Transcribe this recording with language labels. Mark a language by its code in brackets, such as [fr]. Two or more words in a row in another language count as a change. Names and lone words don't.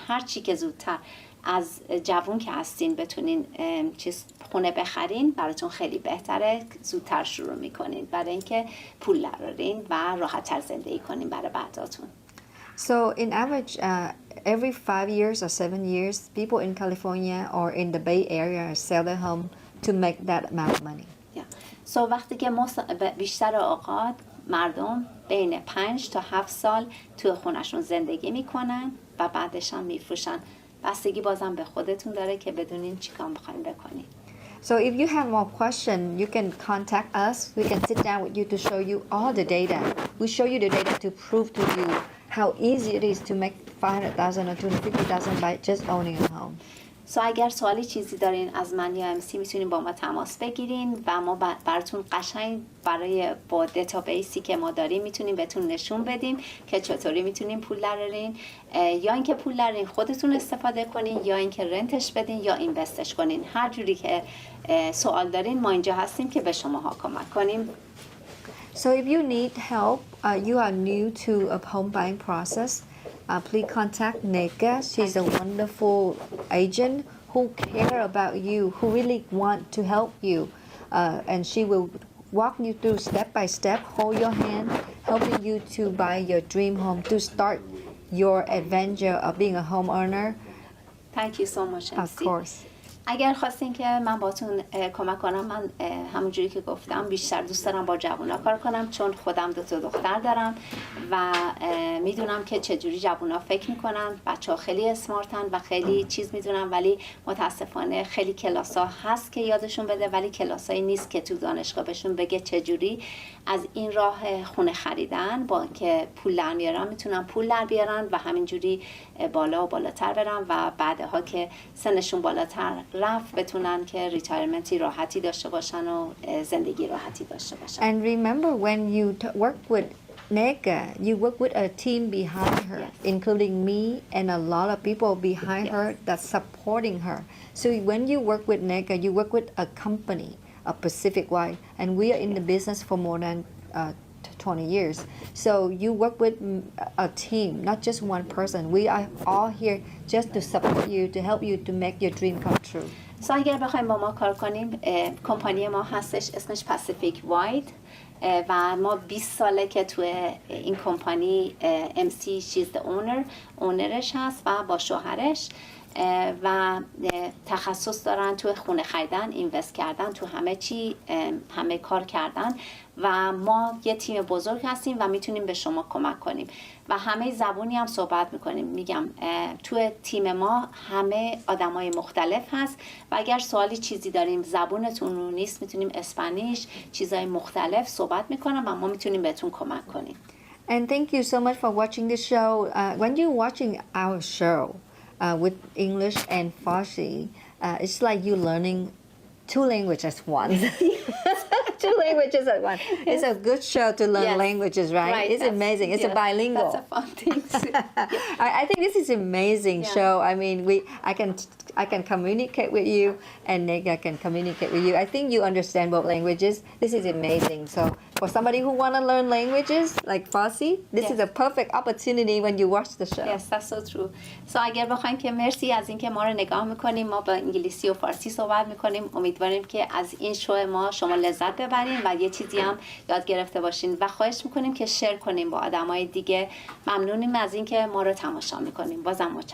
[fa] هر چی که زودتر از جوون که هستین بتونین خونه بخرین براتون خیلی بهتره. زودتر شروع میکنین برای اینکه پول درارین و راحت‌تر زندگی کنین برای بعداتون. [en] So in average, every 5 years or 7 years, people in California or in the Bay Area sell their home to make that amount of money. Yeah. [fa] So وقتی که بیشتر اوقات مردم بین 5 تا 7 سال توی خونشون زندگی میکنن و بعدش هم میفروشن. بستگی بازم به خودتون داره که بدونین چیکار میخواین بکنین. [en] So if you have more questions, you can contact us. We can sit down with you to show you all the data. We show you the data to prove to you how easy it is to make 500,000 or 250,000 by just owning a home. [fa] So اگر سوالی چیزی دارین از من یا امسی میتونین با ما تماس بگیرین و ما براتون قشنگ برای با دیتابیسی که ما داریم میتونیم بهتون نشون بدیم که چطوری میتونین پول درارین، یا اینکه پول درارین خودتون استفاده کنین یا اینکه رنتش بدین یا اینوستش کنین. هر جوری که سوال دارین ما اینجا هستیم که به شماها کمک کنیم. [en] So if you need help, you are new to a home buying process, please contact Neka. She's a wonderful agent who care about you, who really want to help you. And she will walk you through step by step, hold your hand, helping you to buy your dream home, to start your adventure of being a homeowner. Thank you so much. Of course. [fa] اگر خواستین که من باتون کمک کنم، من همونجوری که گفتم بیشتر دوست دارم با جوونا کار کنم چون خودم 2 دختر دارم و میدونم که چجوری جوونا فکر میکنن. بچه ها خیلی اسمارتن و خیلی چیز میدونن، ولی متاسفانه خیلی کلاسا هست که یادشون بده، ولی کلاسایی نیست که تو دانشگاه بهشون بگه چجوری از این راه خونه خریدن با که پول در میارن میتونن پول در بیارن و همینجوری بالا و بالاتر برن و بعدها که سنشون بالاتر رفت بتونن که ریتایرمنتی راحتی داشته باشن و زندگی راحتی داشته باشن. [en] And remember when you work with Neka, you work with a team behind her, Yes. including me and a lot of people behind Yes. her that's supporting her. So when you work with Neka, you work with a company, a Pacific Wide, and we are in the business for more than 20 years. So you work with a team, not just one person. We are all here just to support you, to help you to make your dream come true. [fa] So اگر بخوایم با ما کار کنیم، کمپانی ما هستش اسمش پاسیفیک واید و ما 20 ساله که توی این کمپانی MC [en] she's the [fa] اونرش هست و با شوهرش و تخصص دارن تو خونه خریدن، اینوست کردن، تو همه چی همه کار کردن و ما یه تیم بزرگ هستیم و میتونیم به شما کمک کنیم و همه زبونی هم صحبت میکنیم. میگم تو تیم ما همه آدمای مختلف هست و اگر سوالی چیزی داریم زبونتون رو نیست میتونیم اسپانیش چیزای مختلف صحبت میکنم و ما میتونیم بهتون کمک کنیم. [en] And thank you so much for watching the show. When you're watching our show with English and Farsi, it's like you learning 2 languages at once. 2 languages at once. It's a good show to learn Yes. languages, right? It's amazing. It's a bilingual. That's a fun thing. I think this is amazing Yeah. show. I mean, I can communicate with you, and Nega can communicate with you. I think you understand both languages. This is amazing. So for somebody who want to learn languages like Farsi, this Yes. is a perfect opportunity when you watch the show. Yes, that's so true. [fa] So اگر بخوایم که مرسی از اینکه ما رو نگاه میکنیم، ما با انگلیسی و فارسی صحبت میکنیم. امیدواریم که از این شو ما شما لذت ببرین و یه چیزی هم یاد گرفته باشین و خواهش میکنیم که شیر کنیم با آدمای دیگه. ممنونیم از اینکه ما رو تماشا میکنیم. بازم متشکرم.